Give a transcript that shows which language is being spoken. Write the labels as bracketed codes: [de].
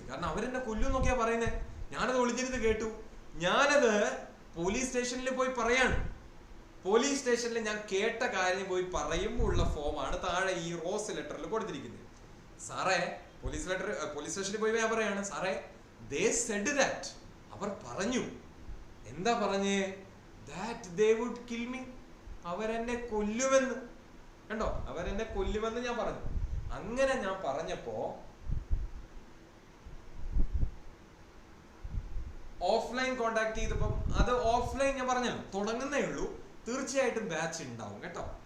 [ml] കാരണം അവരെന്നെ കൊല്ലും എന്നൊക്കെയാ പറയുന്നത്. ഞാനത് ഒളിഞ്ഞിരുന്ന് കേട്ടു. ഞാനത് പോലീസ് സ്റ്റേഷനിൽ പോയി പറയാണ്. പോലീസ് സ്റ്റേഷനിൽ ഞാൻ കേട്ട കാര്യം പോയി പറയുമ്പോൾ ഉള്ള ഫോമാണ് താഴെ ഈ റോസ് ലെറ്ററിൽ കൊടുത്തിരിക്കുന്നത്. സാറേ, പോലീസ് സ്റ്റേഷനിൽ പോയി ഞാൻ പറയാണ്, സാറേ [en] they said that, [ml] അവർ പറഞ്ഞു. എന്താ പറഞ്ഞേ? [en] that they would kill me, [ml] അവരെന്നെ കൊല്ലുമെന്ന്. കണ്ടോ, അവരെന്നെ കൊല്ലുമെന്ന് ഞാൻ പറഞ്ഞു. അങ്ങനെ ഞാൻ പറഞ്ഞപ്പോ ഓഫ്ലൈൻ കോണ്ടാക്ട് ചെയ്തപ്പോ, അത് ഓഫ്ലൈൻ ഞാൻ പറഞ്ഞല്ലോ തുടങ്ങുന്നേ ഉള്ളൂ, തീർച്ചയായിട്ടും ബാച്ച് ഉണ്ടാവും കേട്ടോ.